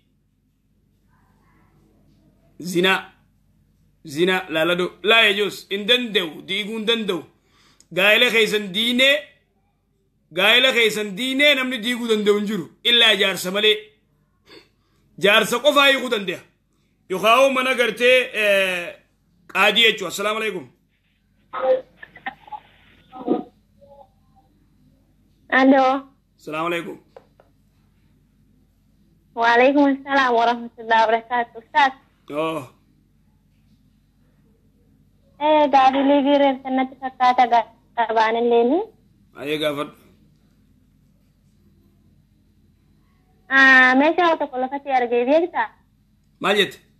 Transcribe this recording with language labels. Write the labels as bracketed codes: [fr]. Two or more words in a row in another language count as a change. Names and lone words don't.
[om] zina laalado laa yajuus hin danda'u diiguu hin danda'u gaa'ela keeysan diinee namni diiguu danda'u hin jiru illaa jaarsa malee jaarsa qofaa hiikuu danda'a yookaan mana gartee qaadii jechuudha. [ar] السلام عليكم. [om] Allo. [ar] السلام عليكم. وعليكم السلام ورحمة الله وبركاته. Ustaz. Oh. [om] Gaarii liigiireen sanatti fakkaata gabaan illee. Ayee gaafadhu. Meeshaa tokko lafatti argee beektaa? Maal jette?